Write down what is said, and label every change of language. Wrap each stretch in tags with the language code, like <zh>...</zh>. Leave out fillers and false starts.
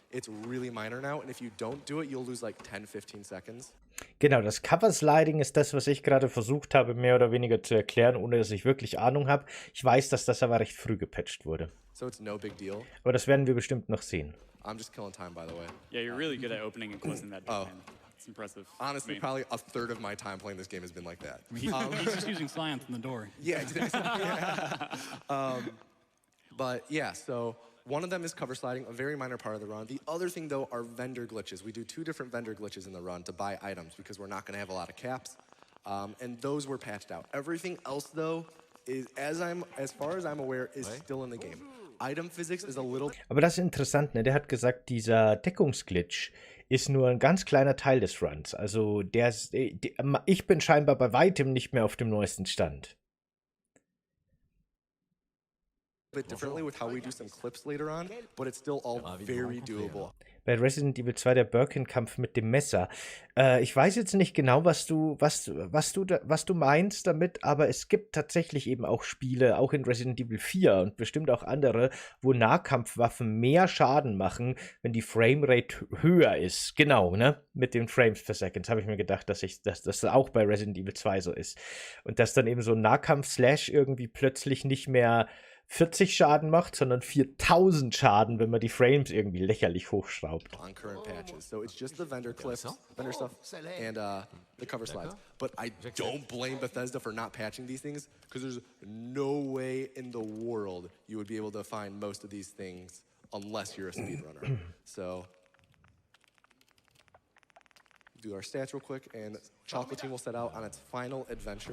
<en>It's really minor now, and if you don't do it, you'll lose like 10, 15 seconds.</en> <de>Genau, das Cover-Sliding ist das, was ich gerade versucht habe, mehr oder weniger zu erklären, ohne dass ich wirklich Ahnung habe. Ich weiß, dass das aber recht früh gepatcht wurde.</de> <en>So it's no big deal.</en> <de>Aber das werden wir bestimmt noch sehen.</de> <en>I'm just killing time, by the way. Yeah, you're really good at opening and closing that door. It's impressive. Honestly, probably a third of my time playing this game has been like that. He's just using science in the door. Yeah, exactly. But yeah, so one of them is cover sliding, a very minor part of the run. The other thing, though, are vendor glitches. We do 2 different vendor glitches in the run to buy items because we're not going to have a lot of caps. And those were patched out. Everything else, though, is, as far as I'm aware, is still in the game. Item physics is a little...</en> <de>Aber das ist interessant, ne? Der hat gesagt, dieser Deckungsglitch ist nur ein ganz kleiner Teil des Runs. Also ich bin scheinbar bei weitem nicht mehr auf dem neuesten Stand.</de> <en>Bit differently with how we do some clips later on, but it's still all very doable.</en> <de>Bei Resident Evil 2 der Birkin-Kampf mit dem Messer. Ich weiß jetzt nicht genau, was du meinst damit, aber es gibt tatsächlich eben auch Spiele, auch in Resident Evil 4 und bestimmt auch andere, wo Nahkampfwaffen mehr Schaden machen, wenn die Framerate höher ist. Genau, ne? Mit den Frames per Second habe ich mir gedacht, dass das auch bei Resident Evil 2 so ist. Und dass dann eben so ein Nahkampf-Slash irgendwie plötzlich nicht mehr 40 Schaden macht, sondern 4000 Schaden, wenn man die Frames irgendwie lächerlich hochschraubt.</de> <en>On current patches. So it's just the vendor clips, vendor stuff, and the cover slides. But I don't blame Bethesda for not patching these things, because there's no way in the world you would be able to find most of these things unless you're a speedrunner. So do our stats real quick, and Chocolate Team will set out on its final adventure.</en>